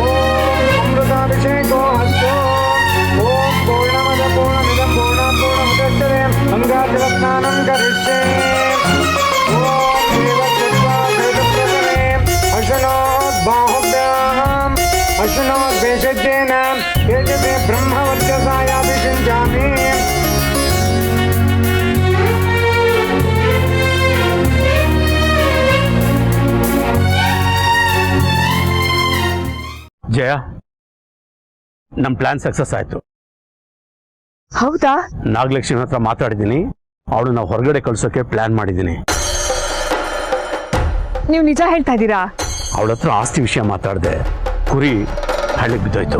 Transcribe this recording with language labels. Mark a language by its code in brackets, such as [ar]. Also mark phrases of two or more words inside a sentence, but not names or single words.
[sa] अमृताभिषेको हस्तो ॐ पूर्णमद पूर्णमिदं पूर्णात् पूर्णमुदच्यते गङ्गाजलस्नानं करिष्ये ॐ देवस्तत्वा सवितप्रथमे अश्विनोर्बाहुभ्याम् अश्विनोर्भेषजेन तेजसे ब्रह्मवर्चसायाभिषिञ्चामि [kn] ಜಯ, ನಮ್ಮ [en] plan success [kn] ಆಯ್ತು. ಹೌದಾ? ನಾಗಲಕ್ಷ್ಮಿ ಹತ್ರ ಮಾತಾಡಿದ್ದೀನಿ. ಅವಳು ನಾವು ಹೊರಗಡೆ ಕಳ್ಸೋಕೆ ಪ್ಲಾನ್ ಮಾಡಿದ್ದೀನಿ. ನೀವು ನಿಜ ಹೇಳ್ತಾ ಇದ್ದೀರಾ? ಅವಳ ಹತ್ರ ಆಸ್ತಿ ವಿಷಯ ಮಾತಾಡಿದೆ. ಕುರಿ ಹಳ್ಳಿಗೆ ಬಿದ್ದೋಯ್ತು.